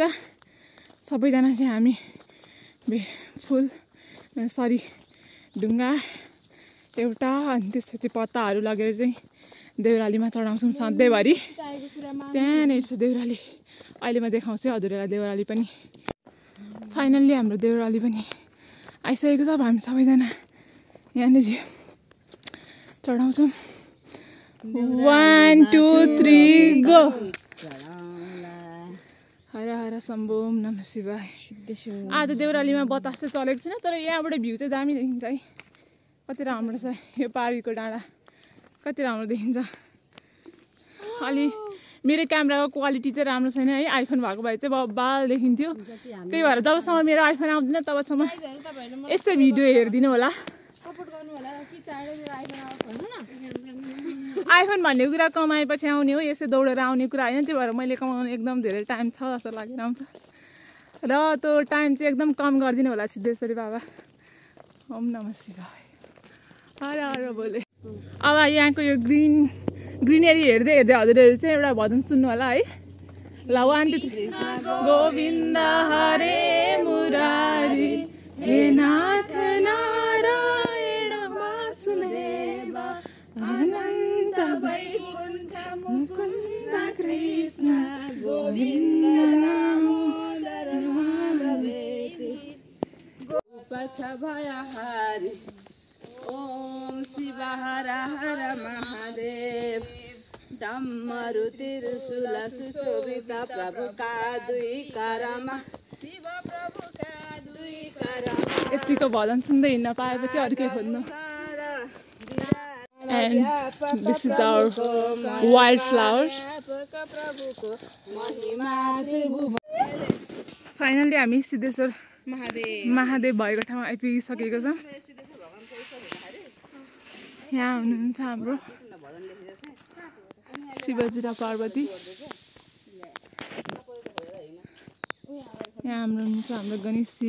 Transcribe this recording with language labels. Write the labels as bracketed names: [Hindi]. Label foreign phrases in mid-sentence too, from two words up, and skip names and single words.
[Nepali] सबैजना चाहिँ हामी ढुङ्गा एउटा अनि त्यसपछि पत्ताहरू लगेर चाहिँ देउरालीमा चढाउँछौँ सधैँभरि। त्यहाँनिर छ देउराली। अहिले म देखाउँछु हजुरहरूलाई देउराली पनि। फाइनल्ली हाम्रो देउराली पनि आइसकेको छ। अब हामी सबैजना यहाँनिर चढाउँछौँ। [Sanskrit] 1 2 3 गो। हर हर शम्भो नमः शिवाय। [Nepali] आज देउरालीमा बतास चाहिँ चलेको छैन तर यहाँबाट भ्यू चाहिँ दामी देखिन्छ है। कति राम्रो छ यो पारीको डाँडा। कति राम्रो देखिन्छ। अलि मेरो क्यामेराको क्वालिटी चाहिँ राम्रो छैन है। आइफोन भएको भए चाहिँ बाल देखिन्थ्यो। त्यही भएर जबसम्म मेरो आइफोन आउँदैन तबसम्म यस्तै भिडियो हेरिदिनु होला। आइफोन भन्ने कुरा कमाएपछि आउने हो। यसै दौडेर आउने कुरा होइन। त्यही भएर मैले कमाउनु एकदम धेरै टाइम छ जस्तो लागेर आउँछ। र त्यो टाइम चाहिँ एकदम कम गरिदिनु होला सिद्धेश्वरी बाबा। [Sanskrit] ओम नमः शिवाय। हर हर बोले। [Nepali] अब यहाँको यो ग्रिनेरी हेर्दै हेर्दै हजुरहरू चाहिँ एउटा भजन सुन्नु होला है। [Sanskrit] ल 1 2 3 गोविन्द हरे मुरारी हे नाथ नारायण वासुदेव अनन्त वैकुण्ठ मुकुन्द कृष्ण गोविन्द दामोदर माधवेति गोपछ भयहारी ओम शिव हर हर महादेव। [Nepali] डमरु त्रिशूल सुशोभित प्रभुका दुई करमा शिव प्रभुका दुई कर यतिको भजन सुन्दै हिँड्न पाएपछि अरू के खोज्नु [English] And this is our wildflower. [Nepali] Finally हामी सिद्धेश्वर महादेव भएको ठाउँमा आइपुगिसकेको छौँ। यहाँ हुनुहुन्छ हाम्रो शिवजी र पार्वती। यहाँ हुनुहुन्छ हाम्रो गणेशजी।